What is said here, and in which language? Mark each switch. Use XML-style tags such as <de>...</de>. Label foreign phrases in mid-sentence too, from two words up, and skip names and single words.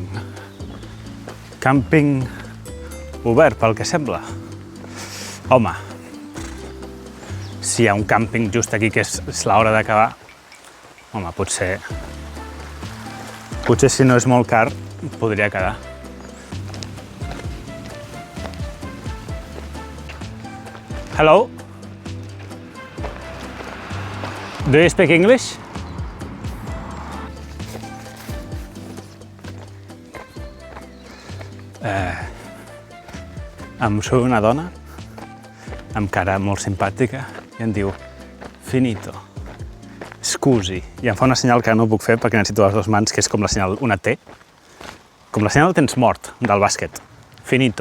<ca>Càmping obert, pel que sembla. Home, si hi ha un càmping just aquí, que és l'hora d'acabar, home, potser si no és molt car, podria quedar.</ca> <en>Hello? Do you speak English?</en> <ca>Em surt una dona amb cara molt simpàtica i em diu</ca> <it>finito, scusi,</it> <ca>i em fa una senyal que no puc fer perquè necessito les dues mans, que és com la senyal, una T, com la senyal tens mort del bàsquet, finito.</ca>